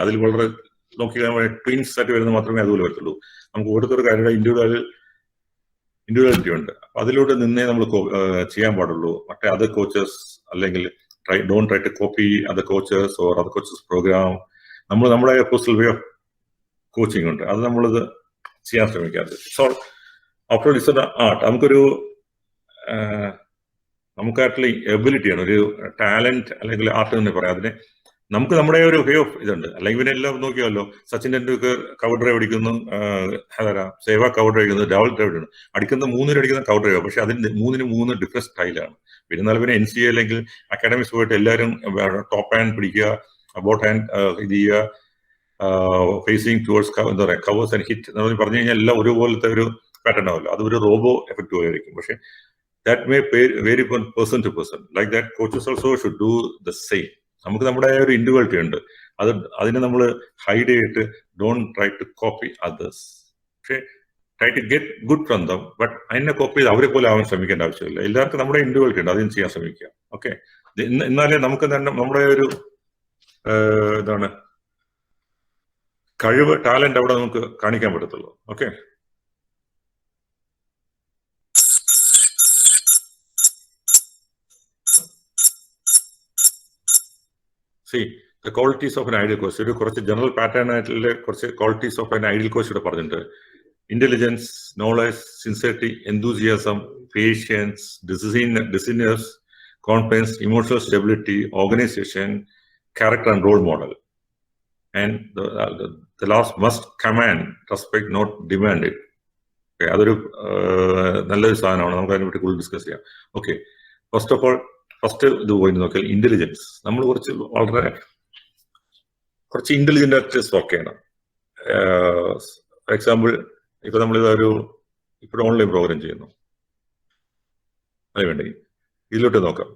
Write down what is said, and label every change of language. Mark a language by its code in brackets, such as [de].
[ml] അതിൽ വളരെ നോക്കി ട്വിൻസ് ആയിട്ട് വരുന്നത് മാത്രമേ അതുപോലെ വരത്തുള്ളൂ. നമുക്ക് ഓരോരുത്തർ കാര്യങ്ങളുടെ ഇൻഡിവിജ്വാലിറ്റി ഉണ്ട്. അപ്പൊ അതിലൂടെ നിന്നേ നമ്മൾ ചെയ്യാൻ പാടുള്ളൂ. മറ്റേ [en] other coaches [ml] അല്ലെങ്കിൽ [en] don't try to copy other coaches or other coaches program. [ml] നമ്മുടെ പേഴ്സണൽ വേ ഓഫ് കോച്ചിങ് ഉണ്ട്, അത് നമ്മളിത് ചെയ്യാൻ ശ്രമിക്കാറ്. [en] So after it's an art. [ml] നമുക്കായിട്ടുള്ള എബിലിറ്റിയാണ്, ഒരു ടാലന്റ് അല്ലെങ്കിൽ ആർട്ട് എന്ന് പറയാം. അതിന് നമുക്ക് നമ്മുടെ ഒരു വേ ഓഫ് ഇതുണ്ട്. അല്ലെങ്കിൽ പിന്നെ എല്ലാം നോക്കിയാലോ, സച്ചിൻ ടെണ്ടുൽക്കർ കവർ ഡ്രൈവ് അടിക്കുന്നു, സേവ കവർ ഡ്രൈവ് അടിക്കുന്നു, രാഹുൽ ഡ്രൈവ് അടിക്കുന്ന 3 അടിക്കുന്ന കവർ ഡ്രൈവ്. പക്ഷെ അതിന് 3 ഡിഫറെന്റ് സ്റ്റൈലാണ്. പിന്നെ NCA അല്ലെങ്കിൽ അക്കാഡമിക്സ് പോയിട്ട് എല്ലാവരും ടോപ്പ് ഹാൻഡ് പിടിക്കുക, ബോട്ട് ഹാൻഡ് ഇത് ചെയ്യുക, [en] facing towards [ml] എന്താ പറയുക [en] covers and hit [ml] എന്ന് പറഞ്ഞു കഴിഞ്ഞാൽ എല്ലാം ഒരുപോലത്തെ ഒരു പാറ്റേൺ ആവില്ല. അത് ഒരു റോബോ എഫക്റ്റ് പോലെയായിരിക്കും. പക്ഷെ [en] that may vary from person to person. Like that, coaches also should do the same. [ml] നമുക്ക് നമ്മുടെ ഒരു ഇൻഡിവിജ്വാലിറ്റി ഉണ്ട്. അതിനെ നമ്മൾ ഹൈഡ് ചെയ്തിട്ട് [en] Don't try to copy others. [ml] പക്ഷേ [en] Try to get good from them. [ml] But അതിനെ കോപ്പി ചെയ്ത് അവരെ പോലെ ആവാൻ ശ്രമിക്കേണ്ട ആവശ്യമില്ല. എല്ലാവർക്കും നമ്മുടെ ഇൻഡിവിജ്വാലിറ്റി ഉണ്ട്, അതിന് ചെയ്യാൻ ശ്രമിക്കുക. ഓക്കെ, എന്നാലേ നമുക്ക് തന്നെ നമ്മുടെ ഒരു എന്താണ് കഴിവ്, ടാലന്റ് അവിടെ നമുക്ക് കാണിക്കാൻ പറ്റത്തുള്ളൂ. [en] Okay, see the qualities of an ideal coach. [ml] ഒരു കുറച്ച് ജനറൽ പാറ്റേൺ ആയിട്ടുള്ള കുറച്ച് [en] qualities of an ideal coach [ml] ഇവിടെ പറഞ്ഞിട്ടുണ്ട്. [en] Intelligence, knowledge, sincerity, enthusiasm, patience, decisiveness, confidence, emotional stability, organisation, character and role model. And the last must command respect, not demand it. [ml] അതൊരു നല്ലൊരു സാധനമാണ്. നമുക്ക് അതിനെപ്പറ്റി കൂടുതൽ ഡിസ്കസ് ചെയ്യാം. Okay, first of all first ഇത് പോയി നോക്കിയാൽ ഇന്റലിജൻസ്. നമ്മൾ കുറച്ച് ഇന്റലിജന്റ് ആയിട്ട് വർക്ക് ചെയ്യണം. ഫോർ എക്സാമ്പിൾ, ഇപ്പൊ ഇപ്പോൾ ഓൺലൈൻ പ്രോഗ്രാം ചെയ്യുന്നു, അതിനുവേണ്ടി ഇതിലോട്ട് നോക്കാം.